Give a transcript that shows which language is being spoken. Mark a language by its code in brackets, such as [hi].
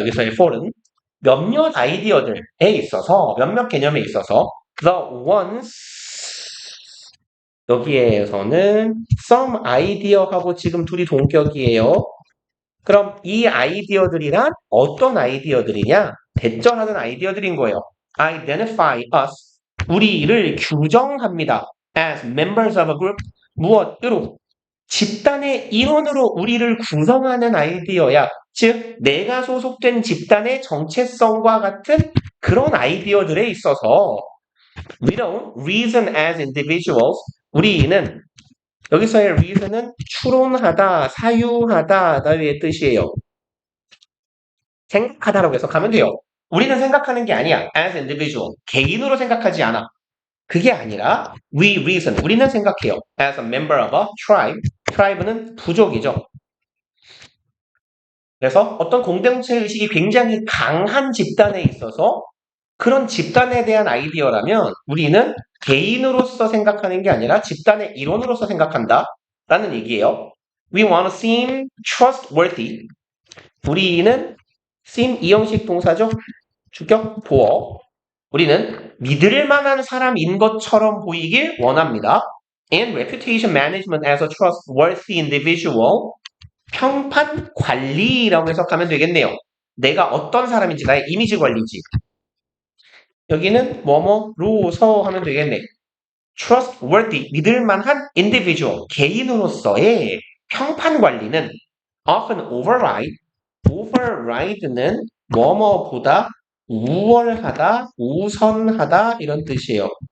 [ko] 여기서의 for은 몇몇 아이디어들에 있어서, 몇몇 개념에 있어서, the ones, 여기에서는 some idea하고 지금 둘이 동격이에요. 그럼 이 아이디어들이란 어떤 아이디어들이냐? 대절하는 아이디어들인 거예요. [en] Identify us, [ko] 우리를 규정합니다. [en] As members of a group, [ko] 무엇으로? 집단의 일원으로 우리를 구성하는 아이디어야. 즉, 내가 소속된 집단의 정체성과 같은 그런 아이디어들에 있어서 [en] we don't reason as individuals. [ko] 우리는 여기서의 reason은 추론하다, 사유하다의 뜻이에요. 생각하다라고 해서 가면 돼요. 우리는 생각하는 게 아니야. [en] as individual. [ko] 개인으로 생각하지 않아. 그게 아니라 [en] we reason. [ko] 우리는 생각해요. [en] as a member of a tribe. [ko] tribe는 부족이죠. 그래서 어떤 공동체 의식이 굉장히 강한 집단에 있어서 그런 집단에 대한 아이디어라면 우리는 개인으로서 생각하는 게 아니라 집단의 일원으로서 생각한다. 라는 얘기예요. [en] We want to seem trustworthy. [ko] 우리는 seem 이형식 동사죠. 주격 보어. 우리는 믿을 만한 사람인 것처럼 보이길 원합니다. [en] And reputation management as a trustworthy individual. [ko] 평판 관리라고 해석하면 되겠네요. 내가 어떤 사람인지 나의 이미지 관리지. 여기는 뭐뭐로서 하면 되겠네. trustworthy, 믿을만한 individual, 개인으로서의 평판 관리는 [en] often override [ko] 는 뭐뭐보다 우월하다, 우선하다 이런 뜻이에요.